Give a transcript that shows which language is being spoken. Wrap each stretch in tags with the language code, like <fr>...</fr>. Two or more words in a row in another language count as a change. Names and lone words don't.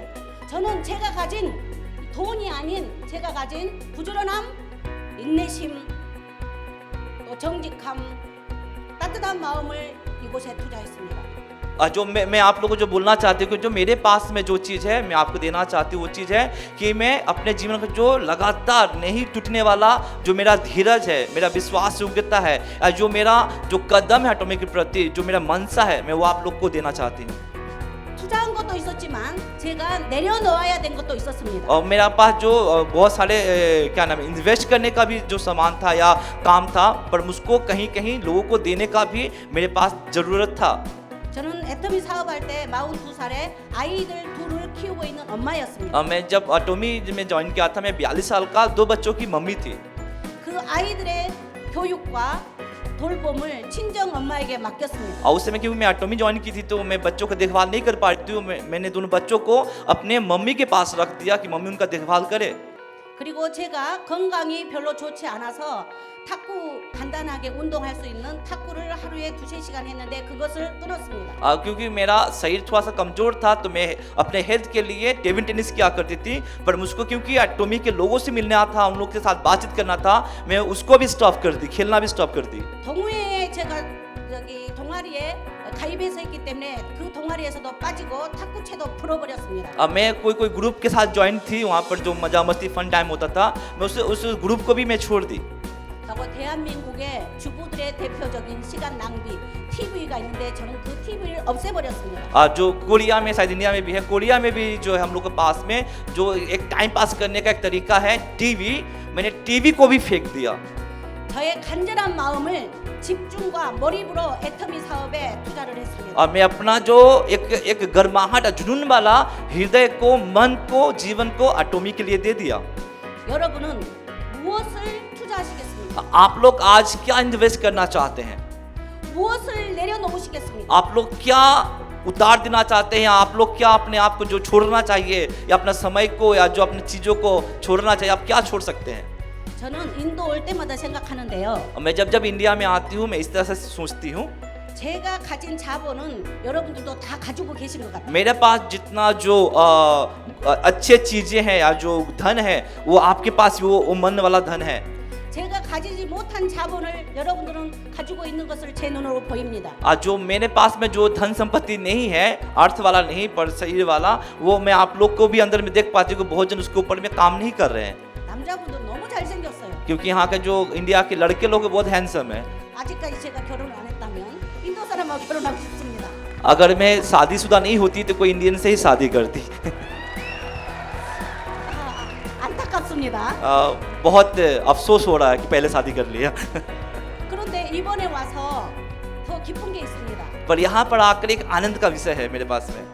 <ko>저는 제가 가진 돈이 아닌 제가 가진 부지런함, 인내심, 또 정직함, 따뜻한 마음을 이곳에 투자했습니다.</ko> <hi>जो मैं आप लोगों को जो बोलना चाहती हूँ कि जो मेरे पास में जो चीज़ है मैं आपको देना चाहती हूँ, वो चीज़ है कि मैं अपने जीवन का जो लगातार नहीं टूटने वाला जो मेरा धीरज है, मेरा विश्वास योग्यता है, जो मेरा जो कदम है एटॉमी के प्रति, जो मेरा मनसा है, मैं वो आप लोग को देना चाहती हूँ।</hi> <ko>투자한 것도 있었지만 제가 내려놓아야 된 것도 있었습니다.</ko> <hi>और मेरा पास जो बहुत सारे क्या नाम है इन्वेस्ट करने का भी जो सामान था या काम था, पर मुझको कहीं कहीं लोगों को देने का भी मेरे पास ज़रूरत था।</hi> <ko>저는 애터미 사업할 때 42살에 아이들 둘을 키우고 있는 엄마였습니다.</ko> <hi>मैं जब एटॉमी में ज्वाइन किया था, मैं 42 साल का 2 बच्चों की मम्मी थी।</hi> <ko>그 아이들의 교육과 돌봄을 친정 엄마에게 맡겼습니다.</ko> <hi>और उस समय क्योंकि मैं एटॉमी ज्वाइन की थी तो मैं बच्चों का देखभाल नहीं कर पाती हूँ, मैंने दोनों बच्चों को अपने मम्मी के पास रख दिया कि मम्मी उनका देखभाल करे।</hi> <ko>그리고 제가 건강이 별로 좋지 않아서 탁구 간단하게 운동할 수 있는 탁구를 하루에 2-3시간 했는데 그것을 끊었습니다.</ko> <hi>क्योंकि मेरा शरीर थोड़ा सा कमजोर था तो मैं अपने हेल्थ के लिए</hi> <en>table tennis</en> <hi>किया करती थी, पर मुझको क्योंकि एटॉमी के लोगों से मिलना था, उन लोगों के साथ बातचीत करना था, मैं उसको भी स्टॉप कर दी, खेलना भी स्टॉप कर दी।</hi> <ko>동호회에 제가 여기 동아리에 가입해서 있기 때문에 그 동아리에서도 빠지고 탁구채도 풀어버렸습니다.</ko> <hi>मैं कोई ग्रुप के साथ ज्वाइन थी, वहाँ पर जो मजा मस्ती</hi> <en>fun time</en> <hi>होता था, मैं उस ग्रुप को भी मैं छोड़ दी।</hi> <ko>그리고 대한민국의 주부들의 대표적인 시간 낭비 TV가 있는데 저는 그 TV를 없애버렸습니다.</ko> <hi>जो कोरिया में, शायद इंडिया में भी है, कोरिया में भी जो है हम लोग के पास में जो एक</hi> <en>time pass</en> <hi>करने का एक तरीका है टीवी, मैंने टीवी को भी फेंक दिया।</hi> <ko>저의 간절한 마음을 집중과 몰입으로 애터미 사업에 투자를 했습니다.</ko> <hi>और मैं अपना जो एक गर्माहट जुनून वाला हृदय को, मन को, जीवन को एटॉमी के लिए दे दिया।</hi> <ko>여러분은 무엇을 투자하시겠습니까?</ko> <hi>आप लोग आज क्या इन्वेस्ट करना चाहते हैं?</hi> <ko>무엇을 내려놓으시겠습니까?</ko> <hi>आप लोग क्या उतार देना चाहते हैं? आप लोग क्या अपने आप को जो छोड़ना चाहिए या अपना समय को या जो अपनी चीज़ों को छोड़ना चाहिए, आप क्या छोड़ सकते हैं?</hi> <ko>저는 인도 올 때마다 생각하는데요.</ko> <hi>मैं जब इंडिया में आती हूँ मैं इस तरह से सोचती हूँ,</hi> <ko>제가 가진 자본은 여러분들도 다 가지고 계신 것 같아요.</ko> <hi>मेरे पास जितना जो अच्छे चीज़ें हैं या जो धन है वो आपके पास वो मन वाला धन है।</hi> <ko>제가 가지지 못한 자본을 여러분들은 가지고 있는 것을 제 눈으로 보입니다.</ko> <hi>जो मेरे पास में जो धन संपत्ति नहीं है, अर्थ वाला नहीं पर शरीर वाला, वो मैं आप लोग को भी अंदर में देख पाती हूँ कि बहुत जन उसके ऊपर में काम नहीं कर रहे हैं।</hi> <ko>남자분들 너무 잘생겼어요.</ko> <hi>क्योंकि यहाँ के जो इंडिया के लड़के लोग बहुत हैंडसम है।</hi> <ko>아직까지 제가 결혼을 안 했다면 인도 사람하고 결혼하고 싶습니다.</ko> <hi>अगर मैं शादीशुदा नहीं होती तो कोई इंडियन से ही शादी करती।</hi> <ko>안타깝습니다.</ko> <hi>बहुत अफसोस हो रहा है कि पहले शादी कर लिया।</hi> <ko>그런데 이번에 와서 더 기쁜 게 있습니다.</ko> <hi>पर यहाँ पर आकर एक आनंद का विषय है मेरे पास में।</hi>